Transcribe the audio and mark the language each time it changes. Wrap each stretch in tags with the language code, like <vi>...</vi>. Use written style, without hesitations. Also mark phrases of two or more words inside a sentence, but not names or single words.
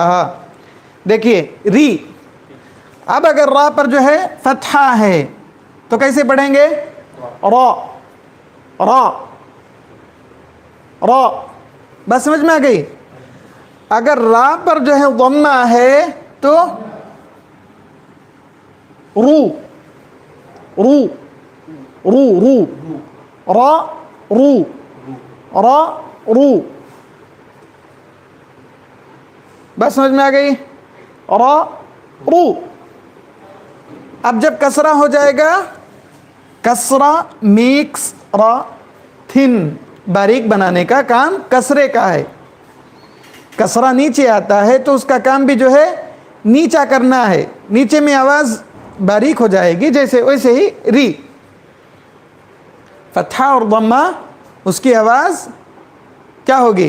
<ur>دیکھیے ری، اب اگر را پر جو ہے فتحہ ہے تو کیسے پڑھیں گے؟ را، را، را، بس سمجھ میں آ گئی؟ اگر را پر جو ہے ضمہ ہے تو رو، رو، رو، رو، را، رو، را، رو، بس سمجھ میں آ گئی؟ را، رو۔ اب جب کسرہ ہو جائے گا، کسرہ</ur> <en>makes ra thin,</en> <ur>باریک بنانے کا کام کسرے کا ہے، کسرہ نیچے آتا ہے تو اس کا کام بھی جو ہے نیچا کرنا ہے، نیچے میں آواز باریک ہو جائے گی، جیسے ویسے ہی ری، فتحہ اور ضمہ اس کی آواز کیا ہوگی؟</ur>